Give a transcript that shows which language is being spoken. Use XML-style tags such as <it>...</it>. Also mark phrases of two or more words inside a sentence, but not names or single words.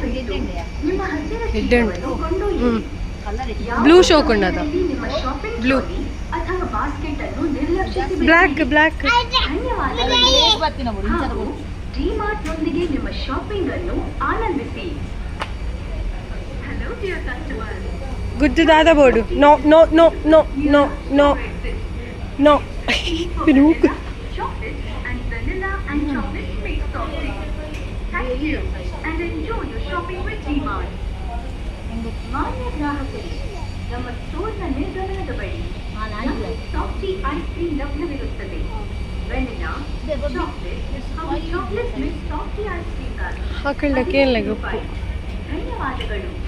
<en>blue shoe</en> <tcy>ಕೊಂಡದ,</tcy> <en>blue black</en> <kn>ಡಿಮಾರ್ಟ್ನೊಂದಿಗೆ ನಿಮ್ಮ ಶಾಪಿಂಗ್ ಅನ್ನು ಆನಂದಿಸಿ.</kn> <tcy>ಗುದ್ದು ದಾದ ಬೋರ್ಡು.</tcy> <en>no no no no no no no. Chocolate and vanilla and chocolate mixed softly. Thank you and enjoy your shopping with DMart.</en> <kn>ಮಾನ್ಯ ಗ್ರಾಹಕರೇ, ನಮ್ಮ ಸ್ಟೋರ್ನ ನಿರ್ಗಮನದ ಬಳಿ</kn> <en>softy ice cream</en> <kn>ಲಭ್ಯವಿರುತ್ತದೆ. ವೆನಿಲಾ, ಚಾಕ್ಲೇಟ್ ಹಾಗೂ</kn> <en>chocolate mix softy ice cream</en> <kn>ಗಾಗಿ ಹಾಕೊಳ್ಳಕ್ಕೆ ಏನಿಲ್ಲ ಉಪ್ಪು. ಧನ್ಯವಾದಗಳು.</kn>